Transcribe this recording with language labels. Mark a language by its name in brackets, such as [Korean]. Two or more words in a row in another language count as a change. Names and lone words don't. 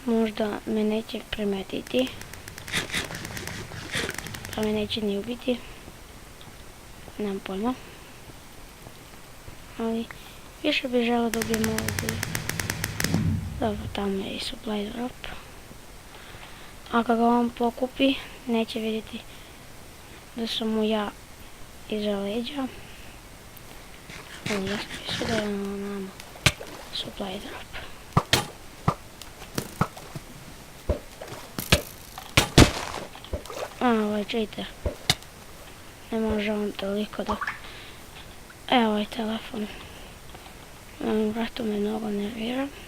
[Bosnian] možda me neće primetiti, pa me neće ni ubiti, nemam pojma, ali više bih želio da ubijem ovdje. Dobro, tamo je i [English] supply drop, [Bosnian] a kada ga on pokupi, neće vidjeti da sam mu ja iza leđa. Ja sam mislio da je nama [English] supply drop. [Bosnian] Ovaj cheater. Ne može on toliko da... Evo ovaj telefon. Vratu me mnogo nervira.